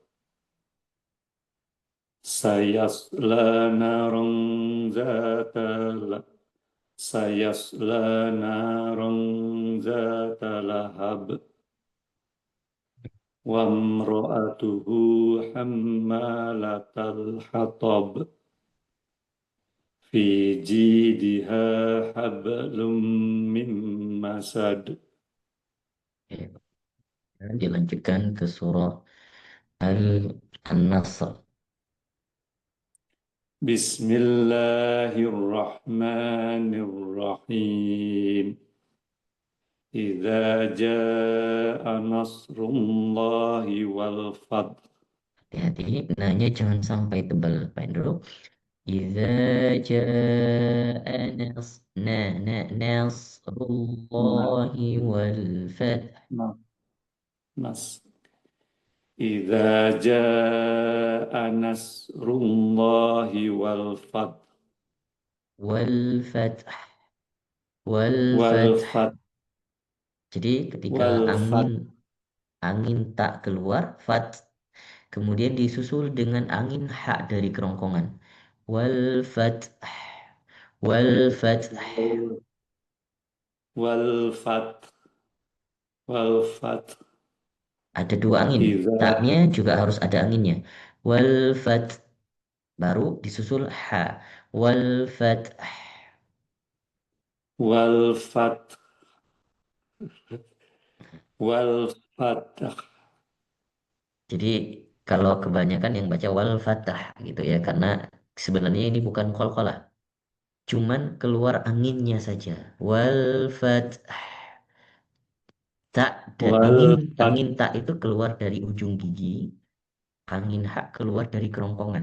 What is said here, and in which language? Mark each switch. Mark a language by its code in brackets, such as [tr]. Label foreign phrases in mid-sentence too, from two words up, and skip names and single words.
[ar] سيصلى نارا ذات لهب. وامرأته حمالة الحطب. في جيدها حبل من مسد. [id] Dilanjutkan ke surah An-Nasr. [ar] بسم الله الرحمن الرحيم. إذا جاء نصر الله والفتح. [id] Hati-hati, nanya jangan sampai tebal, Pak Indro. [ar] إذا جاء نصر الله والفتح. Nas. إذا جاء نصر الله والفتح. والفتح. وال Wal fath. fath. [id] Jadi ketika [ar] والفتح. [id] angin tak keluar, fath. Kemudian disusul dengan angin ha dari kerongkongan. [ar] والفتح. والفتح. والفتح. والفتح. [id] Ada dua angin. [ar] Idza. [id] Taknya juga harus ada anginnya. [ar] والفتح. [id] Baru disusul ha. [ar] والفتح. والفتح. والفتح. [id] Jadi kalau kebanyakan yang baca [ar] والفتح [id] gitu ya, karena sebenarnya ini bukan qalqalah. Cuman keluar anginnya saja. [ar] والفتح. [id] Tak dan [ar] والفتح. [id] angin tak itu keluar dari ujung gigi, angin ha keluar dari kerongkongan.